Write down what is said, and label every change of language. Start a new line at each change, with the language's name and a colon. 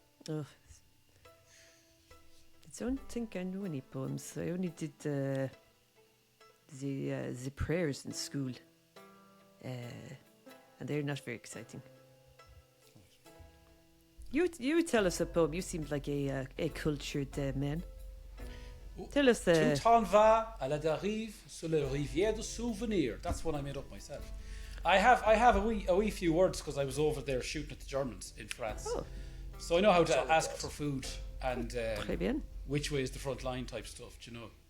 English: Oh, I don't think I know any poems. I only did the prayers in school, and they're not very exciting. You tell us a poem. You seem like a cultured man. Tell us
French: Tu t'en vas à la dérive sur la rivière de souvenirs.
English: That's one I made up myself. I have a wee few words because I was over there shooting at the Germans in France. Oh. So I know how to ask for food and
French: Très bien.
English: which way is the front line type stuff, do you know?